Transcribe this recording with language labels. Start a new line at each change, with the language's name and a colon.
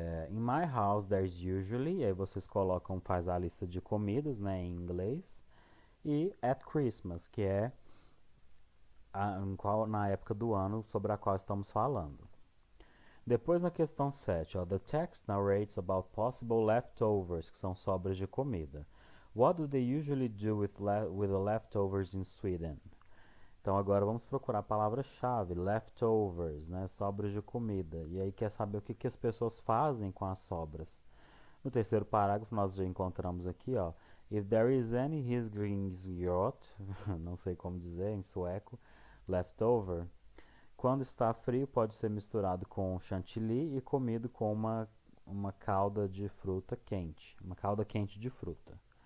English: In my house there's usually,
Portuguese: aí vocês colocam, faz a lista de comidas, né, em inglês. E
English: at Christmas,
Portuguese: que é na época do ano sobre a qual estamos falando. Depois na questão 7,
English: the text narrates about possible leftovers,
Portuguese: que são sobras de comida.
English: What do they usually do with the leftovers in Sweden?
Portuguese: Então agora vamos procurar a palavra-chave, leftovers, né, sobras de comida. E aí quer saber o que as pessoas fazem com as sobras. No terceiro parágrafo nós já encontramos aqui,
English: If there is any risgrynsgrot,
Portuguese: não sei como dizer em sueco, leftover, quando está frio pode ser misturado com chantilly e comido com uma calda de fruta quente, uma calda quente de fruta.